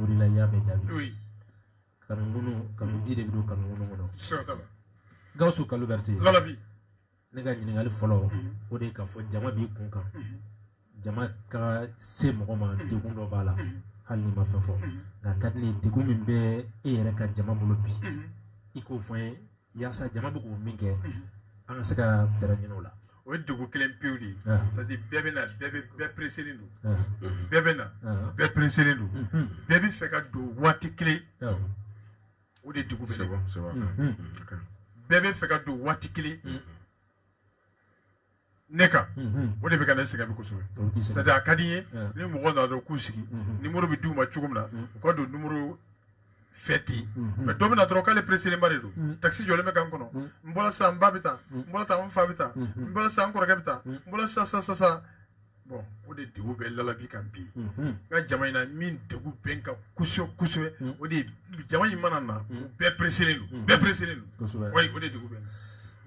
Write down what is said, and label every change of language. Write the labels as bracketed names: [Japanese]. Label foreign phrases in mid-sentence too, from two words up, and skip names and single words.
[Bambara] bolo i la i y'a bɛɛ jaabi kanu di de bɛ don kanu kɔnɔ Gawusu Kalu Berete ne ka ɲininkali fɔlɔ o de ye k'a fɔ jama b'i kun kan jama ka se mɔgɔ ma degun dɔ b'a la hali ni ma fɛn fɔ nka ka di ne ye degun min bɛ e yɛrɛ ka jama bolo bi i k'o fɔ n ye yaasa jama bɛ k'o min kɛ an ka se ka fɛɛrɛ ɲini o la o ye degun kelen pewu de ye [French] c'est à dire [Bambara] bɛɛ bɛ na bɛɛ pressé don bɛɛ bɛ na bɛɛ pressé don bɛɛ bɛ fɛ ka don waati kelen o de degun bɛ ne bɛɛ bɛ fɛ ka don waati kelen ne kan o de bɛ ka ne sɛgɛn bi kosɛbɛ [French] c'est à dire [Bambara] a ka di n ye ni mɔgɔ nana dɔrɔn k'u sigi numéro bɛ d'u ma cogo min na u ka don numéro fɛ ten mais dɔ bɛ na dɔrɔn k'ale pressé ba de don taxi jɔlen bɛ kan kɔnɔ n bɔra sisan n ba bɛ taa n bɔra sisan n fa bɛ taa n bɔra sisan n kɔrɔkɛ bɛ taa n bɔra sisan bon o de degun bɛ Lalabi kan bi n ka jama in na min degun bɛ n kan kosɛbɛ o de ye jama in mana na bɛɛ pressé don bɛɛ pressé don wa o de degun bɛ n kan